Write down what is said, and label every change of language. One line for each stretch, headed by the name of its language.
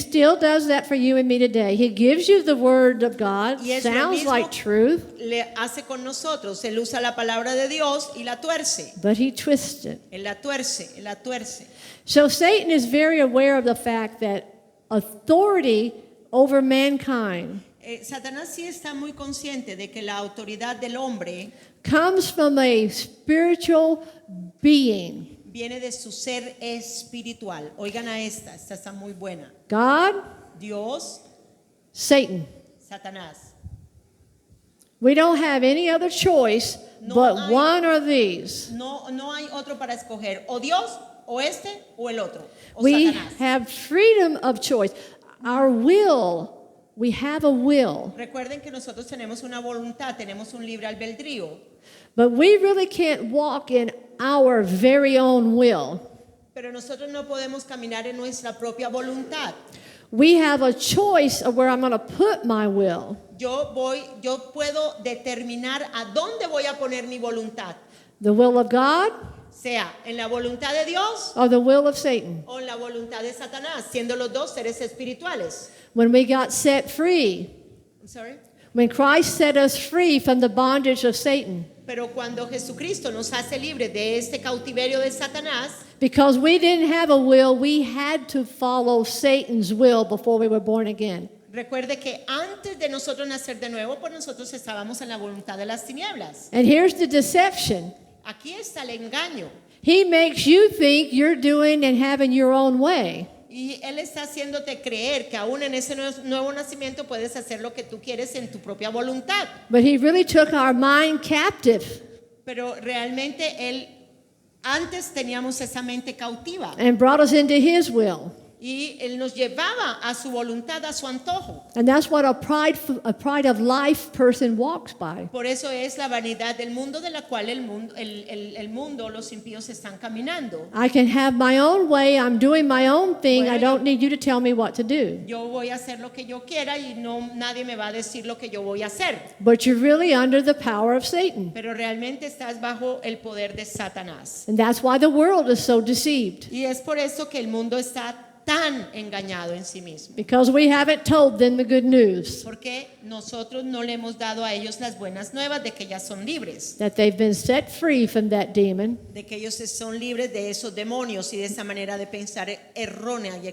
English: still does that for you and me today. He gives you the word of God.
Spanish: Y es lo
English: Sounds
Spanish: mismo
English: like truth,
Spanish: le hace con nosotros. Él usa la palabra de Dios y la tuerce.
English: but he twists it.
Spanish: Él la tuerce, él la tuerce.
English: So Satan is very aware of the fact that authority over mankind
Spanish: Satanás sí está muy consciente de que la autoridad del hombre
English: comes from a spiritual being.
Spanish: viene de su ser espiritual. Oigan a esta está muy buena.
English: God,
Spanish: Dios,
English: Satan.
Spanish: Satanás.
English: We don't have any other choice
Spanish: No
English: but
Spanish: hay-
English: one of these.
Spanish: No hay otro para escoger. O Dios, o este, o el otro. O
English: We
Spanish: Satanás.
English: have freedom of choice. Our will, we have a will,
Spanish: Recuerden que nosotros tenemos una voluntad, tenemos un libre albedrío.
English: but we really can't walk in our very own will.
Spanish: Pero nosotros no podemos caminar en nuestra propia voluntad.
English: We have a choice of where I'm going to put my will.
Spanish: Yo puedo determinar a dónde voy a poner mi voluntad.
English: The will of God
Spanish: Sea en la voluntad de Dios
English: or the will of Satan.
Spanish: o en la voluntad de Satanás, siendo los dos seres espirituales.
English: When we got set free, I'm sorry. when Christ set us free from the bondage of Satan,
Spanish: Pero cuando Jesucristo nos hace libres de este cautiverio de Satanás,
English: because we didn't have a will, we had to follow Satan's will before we were born again.
Spanish: recuerde que antes de nosotros nacer de nuevo, pues nosotros estábamos en la voluntad de las tinieblas.
English: And here's the deception.
Spanish: Aquí está el engaño.
English: He makes you think you're doing and having your own way.
Spanish: Y Él está haciéndote creer que aún en ese nuevo nacimiento puedes hacer lo que tú quieres en tu propia voluntad.
English: But he really took our mind captive
Spanish: Pero realmente Él, antes teníamos esa mente cautiva.
English: and brought us into his will.
Spanish: Y Él nos llevaba a su voluntad, a su antojo.
English: And that's what a pride of life person walks by.
Spanish: Por eso es la vanidad del mundo de la cual el mundo, los impíos están caminando.
English: I can have my own way. I'm doing my own thing. I
Spanish: Bueno.
English: don't need you to tell me what to do.
Spanish: Yo voy a hacer lo que yo quiera y nadie me va a decir lo que yo voy a hacer.
English: But you're really under the power of Satan.
Spanish: Pero realmente estás bajo el poder de Satanás.
English: And that's why the world is so deceived.
Spanish: Y es por eso que el mundo está tan engañado en sí mismo.
English: Because we haven't told them the good news
Spanish: Porque nosotros no le hemos dado a ellos las buenas nuevas de que ya son libres.
English: that they've been set free from that demon
Spanish: De que ellos son libres de esos demonios y de esa manera de pensar errónea y